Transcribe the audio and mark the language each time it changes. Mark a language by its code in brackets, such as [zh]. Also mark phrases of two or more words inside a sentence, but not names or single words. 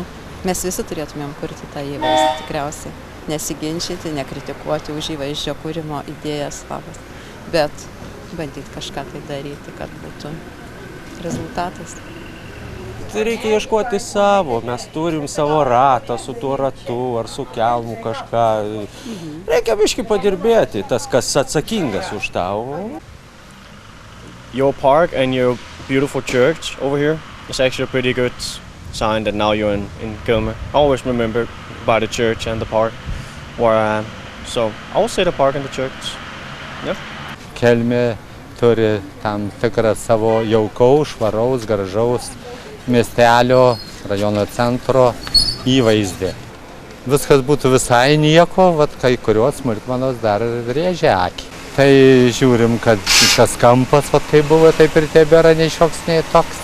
[lt] Mes visi turėtumėm kurti tą įvaizdį, tikriausiai. Nesiginčyti, nekritikuoti už įvaizdžio kūrimo idėjas labas, bet bandyti kažką tai daryti, kad būtų rezultatas. Tai reikia ieškoti savo, mes turim savo ratą, su tuo ratu ar su kelmu kažką. Reikia biškį padirbėti, tas, kas atsakingas už tavo. [en] Your park and your beautiful church over here is actually a pretty good sign that now you're in Kelmė. Always remember about the church and the park where I am. So I will say the park and the church. Yeah. [lt] Kelmė turi tam tikrą savo jaukaus, švaraus, gražaus miestelio, rajono centro įvaizdį. Viskas būtų visai nieko, kai kurios smulkmenos dar rėžia akį. Tai žiūrim, kad tas kampas, kaip buvo, taip ir tebėra nei šioks, nei toks.